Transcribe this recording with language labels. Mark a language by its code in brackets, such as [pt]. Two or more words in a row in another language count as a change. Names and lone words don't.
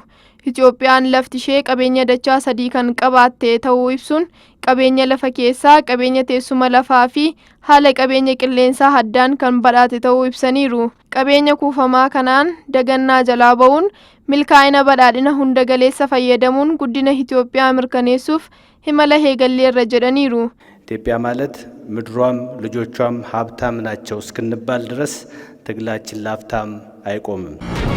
[om] Itoophiyaan lafti ishee qabeenya dachaa 3 kan qabaatte ta'uu ibsuun qabeenya lafa keessaa, qabeenya teessuma lafaa fi haala qabeenya qilleensaa haddaan kan badhaate ta'uu ibsaniiru. Qabeenya kuufamaa kanaan dagannaa jalaa ba'uun milkaa'ina badhaadhina hunda galeessa fayyadamuun guddina Itoophiyaa mirkaneessuuf himala heegalleerra jedhaniiru. [am] ኢትዮጵያ ማለት ምድሯም ልጆቿም ሀብታም ናቸው እስክንባል ድረስ ትግላችን ላፍታም አይቆምም።